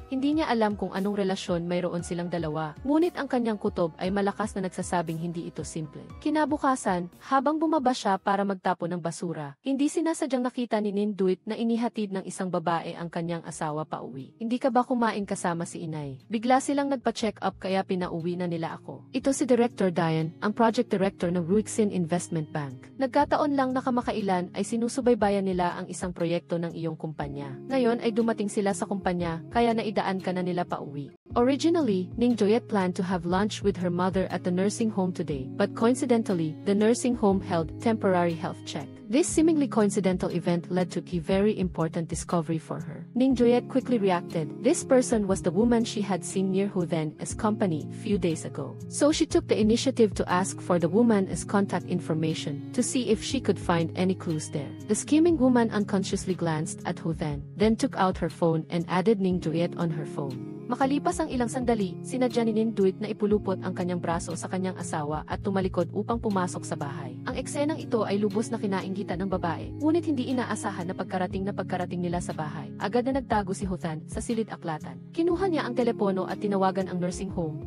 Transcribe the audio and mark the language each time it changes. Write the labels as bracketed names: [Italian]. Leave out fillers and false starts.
[Filipino] Hindi niya alam kung anong relasyon mayroon silang dalawa, ngunit ang kanyang kutob ay malakas na nagsasabing hindi ito simple. Kinabukasan, habang bumaba siya para magtapon ng basura, hindi sinasadyang nakita ni Ninduit na inihatid ng isang babae ang kanyang asawa pauwi. Hindi ka ba kumain kasama si inay? Bigla silang nagpa-check up kaya pinauwi na nila ako. Ito si Director Diane, ang project director ng Ruixin Investment Bank. Nagkataon lang na kamakailan ay sinusubaybayan nila ang isang proyekto ng iyong kumpanya. Ngayon ay dumating sila sa kumpanya, kaya naidaan ka na nila pauwi. [English] Originally, Ninduit planned to have lunch with her mother at the nursing home today, but coincidentally, the nursing home held temporary health check. This seemingly coincidental event led to a very important discovery for her. Ninduit quickly reacted. This person was the woman she had seen near Huthen's company few days ago. So she took the initiative to ask for the woman's contact information to see if she could find any clues there. The scheming woman unconsciously glanced at Huthen, then took out her phone and added Ninduit on her phone. [Filipino] Makalipas ang ilang sandali, sinadya ni Ninduit na ipulupot ang kanyang braso sa kanyang asawa at tumalikod upang pumasok sa bahay. Ang eksenang ito ay lubos na kinainggitan ng babae, ngunit hindi inaasahan na pagkarating nila sa bahay. Agad na nagtago si Huthen sa silid-aklatan. Kinuha niya ang telepono at tinawagan ang nursing home.